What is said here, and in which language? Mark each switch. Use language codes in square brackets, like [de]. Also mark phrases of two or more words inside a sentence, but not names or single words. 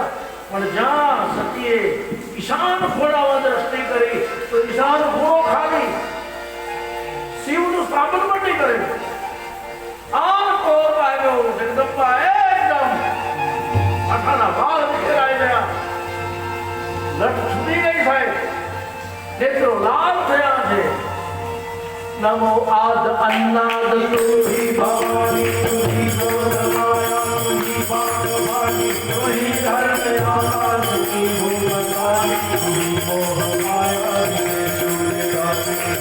[gu] પણ જ્યાં સતીએ ઈશાન ખોળામાં દ્રષ્ટિ કરી તો ઈશાન ખોળો ખાલી શિવનું સ્થાપન પણ નહીં કરેલું. આ કોપ આવ્યો. જગદંબા એકદમ માથાના વાળ ફેરાઈ ગયા, લટ છૂટી ગઈ સાહેબ, નેત્રો લાલ થયા છે. [hi] नमो आद अन्नाद तुही भवानी तुही गौरमाया तुही भगवानी तुही धर्म आकाश की भूमकानी तुही मोह माया रे चूड़ेगानी.